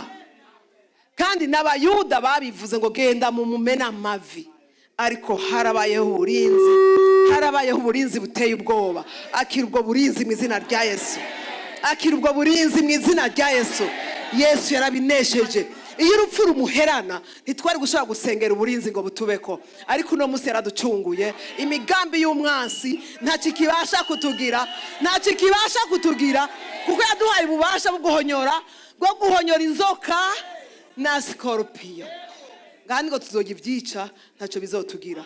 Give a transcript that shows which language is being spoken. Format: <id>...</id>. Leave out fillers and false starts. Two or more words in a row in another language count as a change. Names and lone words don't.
<rn>Kandi n'abayuda babivuze ngo genda mu mumena amavi. Ariko harabayeho uburinzi. Harabayeho uburinzi buteye ubwoba. Akira ubwo burinzi mu izina rya Yesu. Akira ubwo burinzi mu izina rya Yesu. Yesu yarabinesheje. Iyo urupfu rumuherana ntitwari gushobora gusengera uburinzi ngo butubeko. Ariko uno munsi yaraducunguye. Imigambi y'umwansi ntakikibasha kutugira. Ntakikibasha kutugira kuko yaduhaye ububasha bwo guhonyora inzoka na scorpion. Ngani ngo tuzoga ibyica ntacyo bizotugira.</rn>